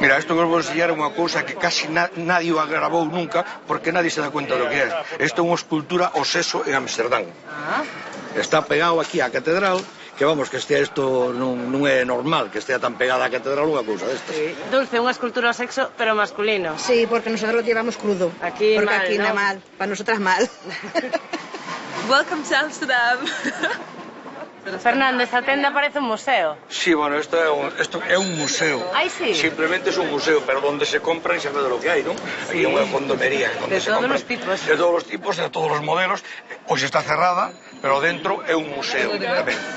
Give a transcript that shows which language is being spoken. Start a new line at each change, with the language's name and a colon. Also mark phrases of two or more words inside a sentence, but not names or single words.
Galician: Isto que vos vou enseñar é unha cousa que casi nadie o agravou nunca porque
Spanish: nadie se dá cuenta
Galician: do que é. Isto é unha escultura ao sexo en Amsterdam. Está pegado aquí á catedral, que vamos, que estea isto non é normal que estea tan pegada á catedral unha cousa destas. Sí. Dulce, unha escultura ao sexo, pero masculino.
Spanish: Sí, porque nosotros lo llevamos crudo. Aquí porque mal, aquí ¿no? mal, para nosotras mal.
English: Welcome to Amsterdam.
Galician: Fernando, esta tenda parece un museo. Sí, bueno, isto é un museo. Ai, sí.
Spanish: Simplemente es un museo, pero donde se compran se ve de lo que hai,
Galician: non? Aquí é unha condomería
Spanish: donde
Galician: De
Spanish: se
Galician: todos
Spanish: compran.
Galician: os tipos. De todos os tipos, de todos os modelos. Hoxe está cerrada, pero dentro é un museo tamén.